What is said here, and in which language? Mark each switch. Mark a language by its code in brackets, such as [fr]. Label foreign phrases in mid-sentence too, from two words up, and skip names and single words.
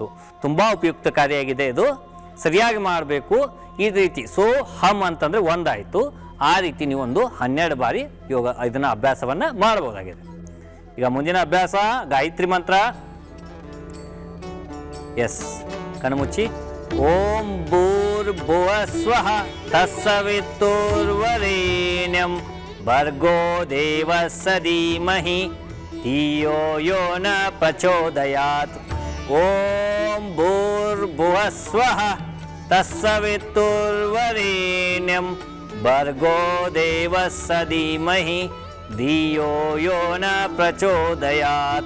[kn] ತುಂಬ ಉಪಯುಕ್ತಕಾರಿಯಾಗಿದೆ ಇದು. ಸರಿಯಾಗಿ ಮಾಡಬೇಕು ಈ ರೀತಿ. [sa] ಸೋ ಹಮ್ [kn] ಅಂತಂದರೆ ಒಂದಾಯಿತು. ಆ ರೀತಿ ನೀವೊಂದು 12 ಬಾರಿ ಇದನ್ನು ಅಭ್ಯಾಸವನ್ನು ಮಾಡಬಹುದಾಗಿದೆ. ಈಗ ಮುಂದಿನ ಅಭ್ಯಾಸ ಗಾಯತ್ರಿ ಮಂತ್ರ. ಎಸ್, ಕಣ್ಮುಚ್ಚಿ. [sa] ಓಂ ಭೂರ್ಭುವಸ್ವಃ ತತ್ಸವಿತುರ್ವರೇಣ್ಯಂ ಭರ್ಗೋ ದೇವಸ್ಯ ಧೀಮಹಿ ಧಿಯೋ ಯೋ ನ ಪ್ರಚೋದಯಾತ್. ಓಂ ಭೂರ್ಭುವಸ್ವಃ ತತ್ಸವಿತುರ್ವರೇಣ್ಯಂ ಭರ್ಗೋ ದೇವಸ್ಯ ಧೀಮಹಿ ಧಿಯೋ ಯೋ ನ ಪ್ರಚೋದಯಾತ್.